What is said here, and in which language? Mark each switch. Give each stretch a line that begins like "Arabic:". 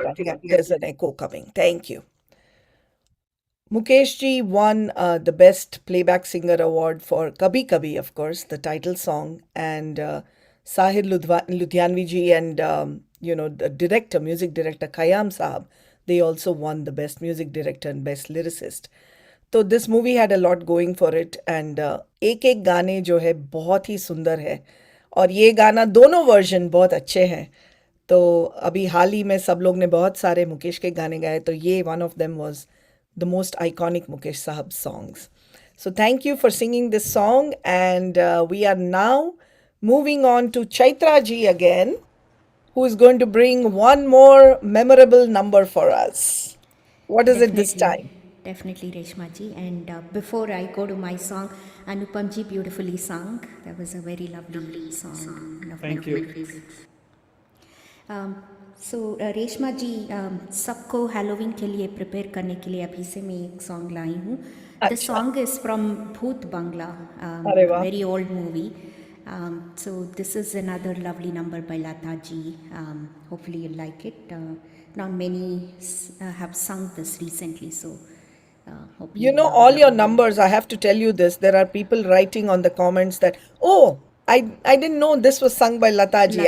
English: I think there's an echo coming. Thank you. Mukesh ji won the Best Playback Singer Award for Kabhi Kabhi, of course, the title song, and Sahir Ludhianvi ji and the director, music director Khayyam Saab, they also won the Best Music Director and Best Lyricist.
Hindi: तो
English: this movie had a lot going for it and
Hindi: एक एक गाने जो है बहुत ही सुंदर है और ये गाना दोनों वर्जन बहुत अच्छे हैं। तो अभी हाल ही में सब लोग ने बहुत सारे मुकेश के गाने गाए, तो ये
English: one of them was the most iconic
Hindi: Mukesh साहब songs.
English: So thank you for singing this song, and we are now moving on to Chaitra ji again, who is going to bring one more memorable number for us. What is it this time? Definitely, Reshma ji. And before I go to my song, Anupam ji beautifully sung. That was a very lovely song. One of Thank my you. favorites.
Hindi: So Reshma जी, सबको Halloween के लिए prepare करने के लिए अभी से मैं एक सॉन्ग लाई हूँ.
English: the song is from Bhoot Bangla,
Hindi: अरे वाह.
English: Very old movie. So this is another lovely number by Lata ji. Hopefully you like it. Not many have sung this recently, so hope You know, all your numbers, I have to tell you this. There are people writing on the comments that, oh, I didn't know this was sung by Lata ji.